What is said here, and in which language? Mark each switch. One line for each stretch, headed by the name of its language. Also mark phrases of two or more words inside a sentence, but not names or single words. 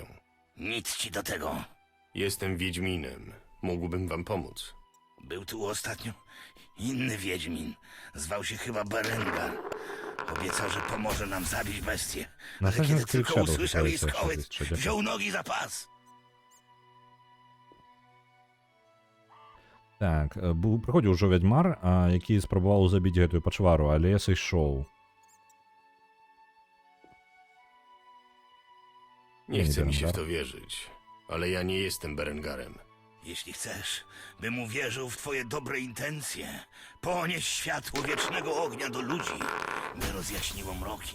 Polish: Nic ci do tego. Jestem Wiedźminem. Mógłbym wam pomóc. Był tu ostatnio inny Wiedźmin. Zwał się chyba Berengar. Obiecał, że pomoże nam zabić bestię. Na Ale kiedy pewno tylko Shadow usłyszał jej tutaj skołyt, jeszcze jest, wziął nogi za pas.
Belarusian: Так, прыходзіў ужо вядьмар, які спрабаваў забіць гэтую пачвару, але сышоў.
Polish: Nie chce mi się w to wierzyć, ale ja nie jestem Berengarem. Jeśli chcesz, bym uwierzył w twoje dobre intencje, ponieś światło wiecznego ognia do ludzi, by rozjaśniło mroki.